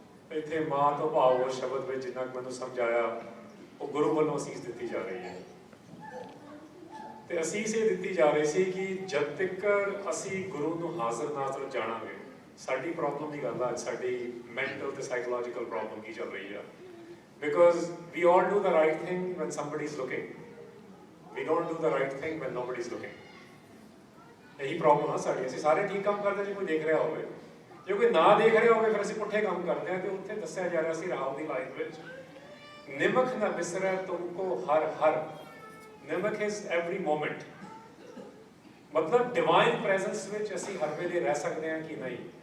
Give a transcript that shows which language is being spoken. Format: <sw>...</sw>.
<pa>ਇੱਥੇ ਮਾਂ ਤੋਂ ਭਾਵ ਉਹ ਸ਼ਬਦ ਵਿੱਚ ਜਿੰਨਾ ਮੈਨੂੰ ਸਮਝਾਇਆ, ਉਹ ਗੁਰੂ ਵੱਲੋਂ ਅਸੀਸ ਦਿੱਤੀ ਜਾ ਰਹੀ ਹੈ। ਤੇ ਅਸੀਸ ਇਹ ਦਿੱਤੀ ਜਾ ਰਹੀ ਸੀ ਕਿ ਜਦ ਤੱਕ ਅਸੀਂ ਗੁਰੂ ਨੂੰ ਹਾਜ਼ਰ ਨਾਜ਼ਰ ਜਾਣਾਂਗੇ, ਸਾਡੀ ਪ੍ਰੋਬਲਮ ਦੀ ਗੱਲ ਆ, ਸਾਡੀ ਮੈਂਟਲ ਤੇ ਸਾਈਕੋਲੋਜੀਕਲ ਪ੍ਰੋਬਲਮ ਕੀ ਚੱਲ ਰਹੀ ਆ।</pa> <en>Because we all do the right thing when somebody is looking. We don't do the right thing when nobody is looking.</en> <pa>यही प्रॉब्लम है साड़ी। ਅਸੀਂ ਸਾਰੇ ਠੀਕ ਕੰਮ ਕਰਦੇ ਜੇ ਕੋਈ ਦੇਖ ਰਿਹਾ ਹੋਵੇ, ਜੇ ਕੋਈ ਨਾ ਦੇਖ ਰਿਹਾ ਹੋਵੇ ਫਿਰ ਅਸੀਂ ਪੁੱਠੇ ਕੰਮ ਕਰਦੇ ਹਾਂ। ਤੇ ਉੱਥੇ ਦੱਸਿਆ ਜਾ ਰਿਹਾ ਸੀ ਰਾਹੋਂ ਦੀ ਲਾਈਨ ਵਿੱਚ, ਨਿਮਖ ਨਾ ਬਿਸਰੈ ਤੁਮਕੋ ਹਰ ਹਰ। ਨਿਮਖ</pa> <en>Is every moment.</en> <pa>ਮਤਲਬ ਡਿਵਾਈਨ ਪ੍ਰੈਜ਼ੈਂਸ ਵਿੱਚ ਅਸੀਂ ਹਰ ਵੇਲੇ ਰਹਿ ਸਕਦੇ ਹਾਂ ਕਿ ਨਹੀਂ।</pa>